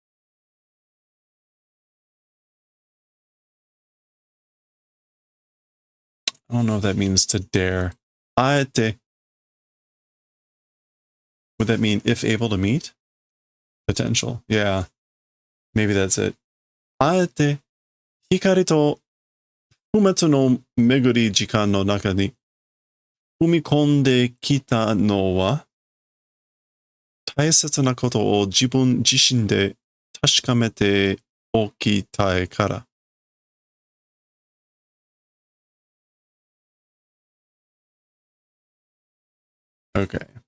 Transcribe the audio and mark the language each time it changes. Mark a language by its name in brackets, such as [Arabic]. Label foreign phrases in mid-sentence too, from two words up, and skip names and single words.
[English] I don't know if that means to dare. [Japanese] Aete. [English] Would that mean if able to meet? Potential. Yeah. Maybe that's it. [Japanese] Aete. 光と不滅の巡り時間の中に踏み込んで来たのは大切なことを自分自身で確かめておきたいから. [English] Okay.